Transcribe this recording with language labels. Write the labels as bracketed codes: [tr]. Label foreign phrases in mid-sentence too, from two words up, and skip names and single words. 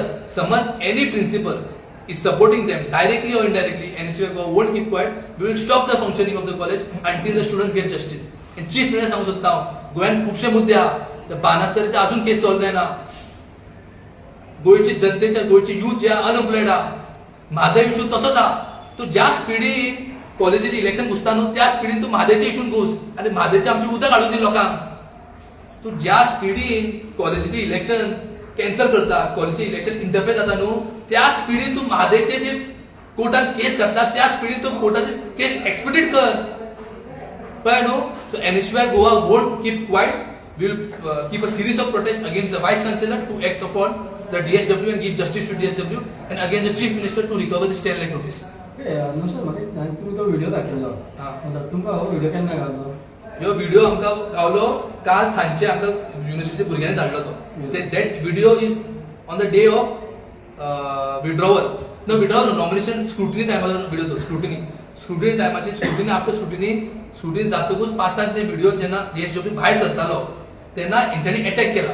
[en] समज any principal is supporting them directly or indirectly, NSU won't keep quiet. We will stop the functioning of the college until the students get justice. And chief minister [kok] सांगू सोदता हांव, गोंयांत खुबशे मुद्दे आहा. बानासतरीचे अजून केस सॉल्व जायना. गोंयचे जनतेच्या गोंयचे यूथ जे अनएम्प्लॉयड आहा. म्हादय इशू तसोच आहा. तू ज्या स्पिडीन कॉलेजीचे इलेक्शन घुसता न्हू त्या स्पिडीन तू म्हादयचे इशून घुस आणि म्हादयचे आमची उदक हाडून दी लोकांक. तू ज्या स्पिडीन कॉलेजीचे इलेक्शन कॅन्सल करता, कॉलेजचे इलेक्शन इंटरफेअर जाता न्हू त्या स्पिडीन तू म्हादयचे जे कोर्टात केस घातला त्या स्पिडीन तू कोर्टाची केस एक्सपिडिट कर. कळ्ळें न्हू? [en] So NSU Goa won't keep quiet. We will keep a series of protest against the vice chancellor to act upon the DSW and give justice to DSW and against the chief minister to recover this 10 lakh rupees. [kok] नुसतं म्हाका एक सांग, तूं तो व्हिडिओ दाखयल्लो, तुमकां हो व्हिडिओ केन्ना गावलो? ह्यो व्हिडिओ आमकां गावलो काल सांजचे आमकां युनिव्हर्सिटी भुरग्यांनी धाडलो तो. [en] That video is on the day of withdrawal. [kok] नॉमिनेशन स्क्रुटिनी टायमाचो व्हिडिओ तो. स्क्रुटिनी टायमाची [en] after scrutiny [kok] जातकूच 5 ते व्हिडिओ जेन्ना DSW भायर सरतालो तेन्ना हेंच्यांनी अटॅक केला.